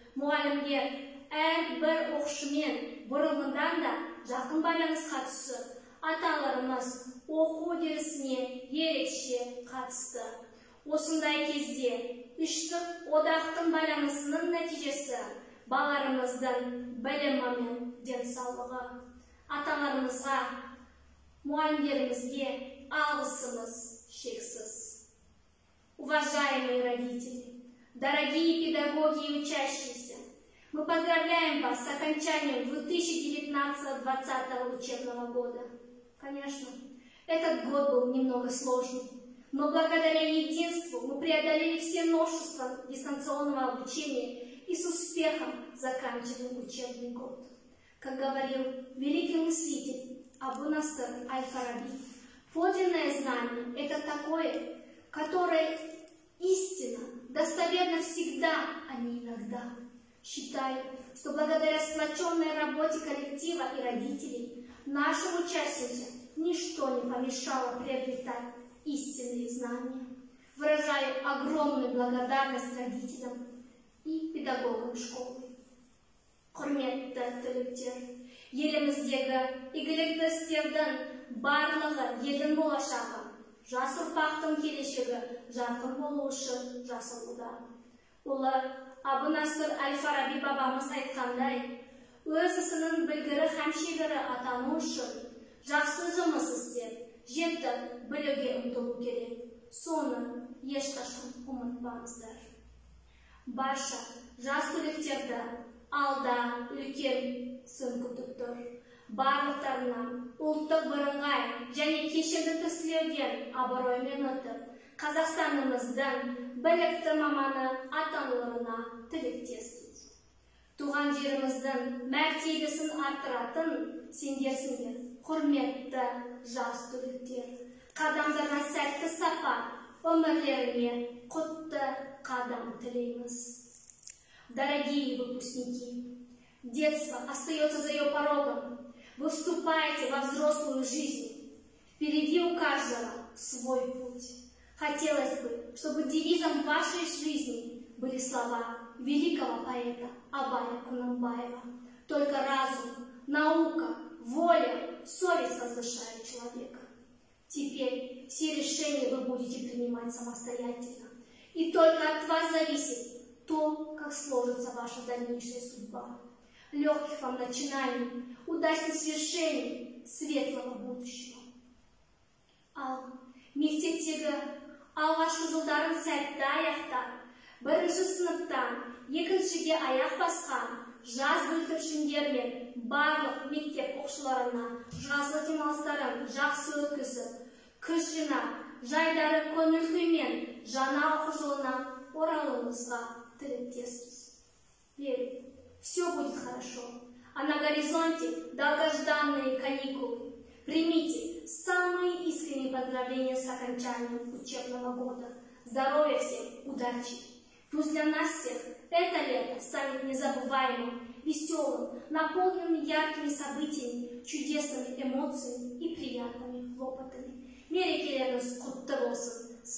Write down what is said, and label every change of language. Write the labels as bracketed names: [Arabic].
[Kazakh] Мұғалімдер әрбір оқушымен бұрынғыдан да жақын байланысқа түсіп, аталарымыз оқу үдерісіне ерекше қатысты. Осындай кезде үштік одақтың байланысының нәтижесі балаларымыздың білімі мен денсаулығы. Аталарымызға, мұғалімдерімізге алғысымыз шексіз. [Russian] Уважаемые родители, дорогие педагоги и учащиеся, мы поздравляем вас с окончанием 2019-2020 учебного года. Конечно, этот год был немного сложный, но благодаря единству мы преодолели все новшества дистанционного обучения и с успехом заканчиваем учебный год. Как говорил великий мыслитель Абу-Наср Аль-Фараби, подлинное знание – это такое, которое истинно, достоверно всегда, а не иногда. Считаю, что благодаря сплоченной работе коллектива и родителей нашим участникам ничто не помешало приобретать истинные знания. Выражаю огромную благодарность родителям и педагогам школы. [Kazakh] Құрметті түлектер, еліміздегі игілікті істердің барлығы елдің болашағы, жас ұрпақтың келешегі жарқын болу үшін жасалуда. Ұлы Абу-Наср Аль-Фараби бабамыз айтқандай, өз ісінің білгірі һәм шебері атану үшін жақсы жұмыс істеп, жетіп білуге ұмтылу керек. Соны ешқашан ұмытпаңыздар. Барша жас түлектерді алда үлкен сын күтіп тұр. Барлықтарына ұлттық бірыңғай және кешенді тестілеуден абыроймен өтіп, Қазақстанымыздың білікті маманы атануларына тілектеспіз. Туған жеріміздің мәртебесін арттыратын сендерсіңдер, құрметті жас түлектер. Қадамдарына сәтті сапар, өмірлеріне құтты қадам тілейміз. [Russian] Дорогие выпускники, детство остается за ее порогом. Вы вступаете во взрослую жизнь. Впереди у каждого свой путь. Хотелось бы, чтобы девизом вашей жизни были слова великого поэта Абая Кунанбаева. Только разум, наука, воля, совесть возвышают человека. Теперь все решения вы будете принимать самостоятельно. И только от вас зависит то, как сложится ваша дальнейшая судьба. Легких вам начинаний, удачных свершений, светлого будущего. [Kazakh] Ал мектептегі алғашқы жылдарын сәтті аяқтап, бірінші сыныптан екіншіге аяқ басқан жас бүлдіршіндер мен барлық мектеп оқушыларына жазғы демалыстарын жақсы өткізіп, күш жинап, жайдары көңіл күймен жаңа оқу жылына оралуыңызға тілектеспіз. [Russian] Верю, все будет хорошо, а на горизонте долгожданные каникулы. Примите самые искренние поздравления с окончанием учебного года. Здоровья всем, удачи! Пусть для нас всех это лето станет незабываемым, веселым, наполненным яркими событиями, чудесными эмоциями и приятными хлопотами. [Kazakh] Мерекелеріңіз құтты болсын.